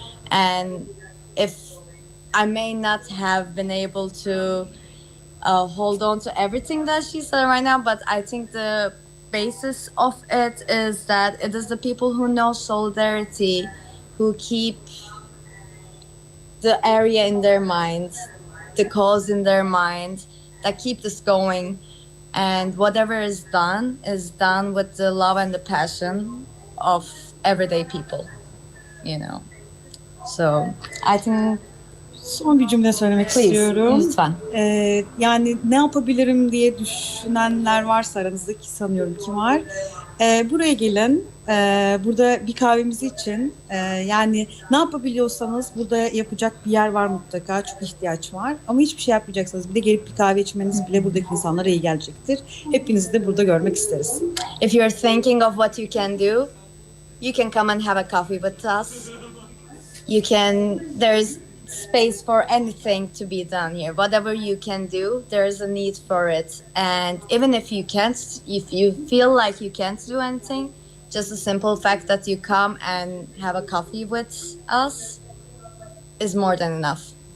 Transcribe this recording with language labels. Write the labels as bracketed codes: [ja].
[en] And if I may not have been able to hold on to everything that she said right now, but I think the basis of it is that it is the people who know solidarity who keep the area in their mind, the cause in their mind, that keep this going. And whatever is done with the love and the passion of everyday people, you know. So I think. [tr] Son bir cümle söylemek istiyorum. Lütfen. Yani ne yapabilirim diye düşünenler varsa aranızda, ki sanıyorum ki var. Buraya gelin. Burada bir kahvemizi için. Yani ne yapabiliyorsanız burada yapacak bir yer var mutlaka. Çok ihtiyaç var. Ama hiçbir şey yapmayacaksanız bir de gelip bir kahve içmeniz bile buradaki insanlara iyi gelecektir. Hepinizi de burada görmek isteriz. [en] If you're thinking of what you can do, you can come and have a coffee with us. There's space for anything to be done here. Whatever you can do, there is a need for it. And even if you feel like you can't do anything, just a simple fact that you come and have a coffee with us is more than enough.